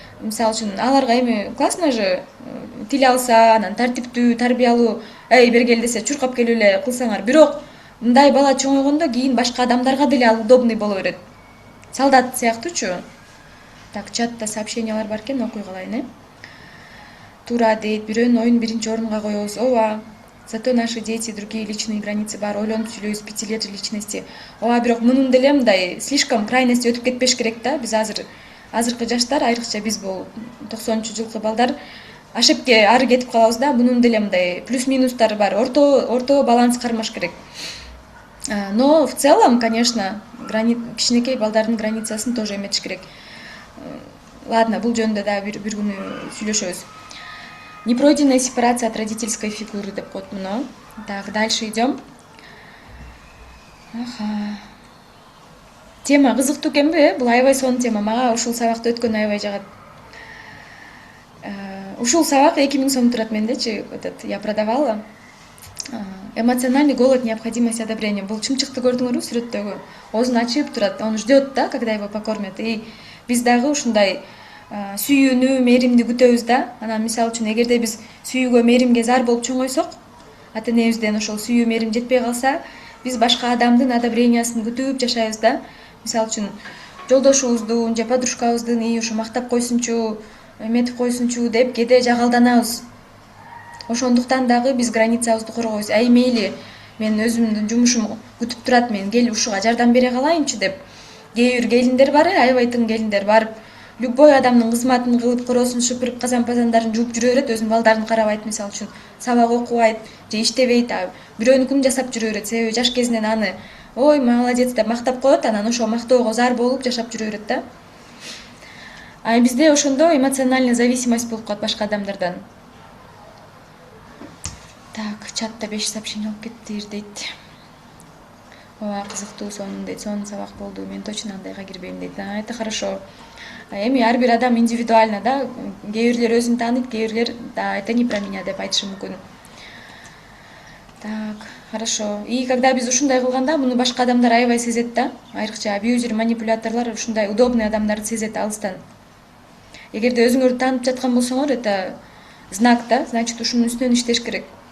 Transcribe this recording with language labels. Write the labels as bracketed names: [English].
[Kyrgyz] Мисалы үчүн аларга эми классно же тил алса, анан тартиптүү, тарбиялуу, бергел десе чуркап келип эле кылсаңар. Бирок мындай бала чоңойгондо кийин башка адамдарга деле ал удобный боло берет. Солдат сыяктуучу. Так, чатта сообщениялар бар экен, окуй калайын, Туура дейт, бирөөнүн оюн биринчи орунга коебуз. Ооба. [Russian] Зато наши дети другие личные границы бар. [Kyrgyz] Ойлонуп сүйлөйбүз, 5 лет личности. Ооба, бирок мунун деле мындай [Russian] слишком крайность [Kyrgyz] өтүп кетпеш керек да. Биз азыркы жаштар, айрыкча биз бул 90-жылкы балдар ашепке ары кетип калабыз да. Мунун деле мындай плюс-минустары бар. Орто баланс кармаш керек. [Russian] Но в целом, конечно, [Kyrgyz] кичинекей балдардын границасын тоже эметиш керек. Ладно, бул жөнүндө дагы бир күнү сүйлөшөбүз. [Russian] Непройденная сепарация от родительской фигуры деп коет муну. Так, дальше идем. [Kyrgyz] Тема кызыктуу экенби? Бул аябай сонун тема. Мага ушул сабакты өткөн аябай жагат. Ушул сабак 2000 сом турат мендечи. [Russian] Я продавала. Эмоциональный голод, необходимость одобрения. [Kyrgyz] Бул чымчыкты көрдүңөрбү сүрөттөгү? Оозун ачып турат, [Russian] он ждет, да, когда его покормят. [Kyrgyz] И биз дагы ушундай сүйүүнү, мээримди күтөбүз да. Анан мисалы үчүн эгерде биз сүйүүгө, мээримге зар болуп чоңойсок, ата энебизден ошол сүйүү, мээрим жетпей калса, биз башка адамдын одобрениясын күтүп жашайбыз да. Мисалы үчүн жолдошубуздун же подружкабыздын ушу мактап койсунчу, эметип койсунчу деп кээде жагалданабыз. Ошондуктан дагы биз границабызды коргойбуз. Мейли, мен өзүмдүн жумушум күтүп турат, мен келип ушуга жардам бере калайынчы деп. Кээ бир келиндер бар, аябай тың келиндер барып любой адамдын кызматын кылып, короосун шыпырып, казан пазандарын жууп жүрө берет, өзүнүн балдарын карабайт, мисалы үчүн сабак окубайт же иштебейт, бирөөнүкүн жасап жүрө берет. Себеби жаш кезинен аны ой молодец деп мактап коет, анан ошо мактоого зар болуп жашап жүрө берет да. А бизде ошондо [Russian] эмоциональный зависимость [Kyrgyz] болуп калат башка адамдардан. Так, чатта 5 сообщение алып кеттир дейт. Ооба, кызыктуу сонун дейт. Сонун сабак болду. Мен точно андайга кирбейм дейт. [Russian] Это хорошо. [Kyrgyz] Эми ар бир адам индивидуально, да. Кээ бирлер өзүн тааныйт, кээ бирлер да, [Russian] это не про меня [Kyrgyz] деп айтышы мүмкүн. [Russian] Так, хорошо. И когда [Kyrgyz] биз ушундай кылганда, муну башка адамдар аябай сезет да. Айрыкча абьюзер, манипуляторлор ушундай удобный адамдарды сезет алыстан. Эгерде өзүңөрдү таанып жаткан болсоңор, [Russian] это знак [Kyrgyz] да, значит ушунун үстүнөн иштеш керек.